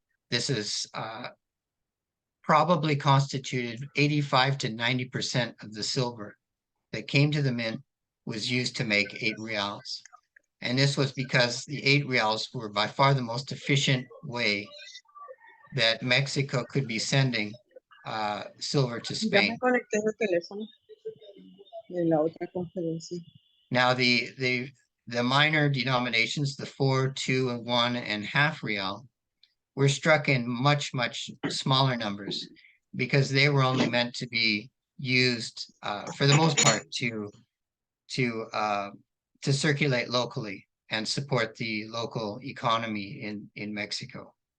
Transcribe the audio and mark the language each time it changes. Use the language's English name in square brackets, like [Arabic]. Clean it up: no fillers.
[English] This is probably constituted 85 to 90% of the silver that came to the mint was used to make 8 reals. And this was because the 8 reals were by far the most efficient way that Mexico could be sending silver to [Spanish] Ya [English] Spain. [Spanish] me conecté el teléfono de la otra conferencia. [English] Now the minor denominations, the 4, 2, and 1 and half real, were struck in much, much smaller numbers because they were only meant to be used for the most part to circulate locally and support the local economy in Mexico.